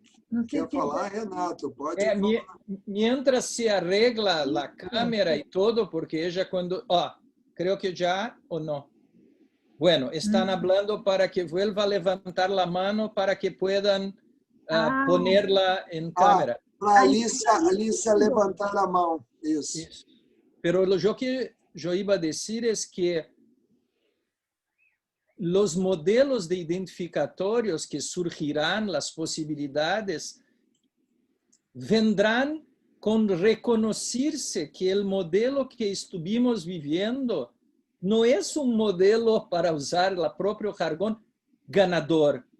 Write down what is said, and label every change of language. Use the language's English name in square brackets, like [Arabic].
[Spanish] No sé [Portuguese] quer falar, Renato? Pode falar. [Spanish] Mientras se arregla la cámara y todo, porque ella cuando... creo que ya o no. Bueno, están hablando para que vuelva a levantar la mano para que puedan ponerla en cámara. [Portuguese] Para Alicia levantar la mão. Isso. [Spanish] Pero lo que yo iba a decir es que los modelos de identificatorios que surgirán, las posibilidades, vendrán con reconocerse que el modelo que estuvimos viviendo no es un modelo, para usar el propio jargón, ganador.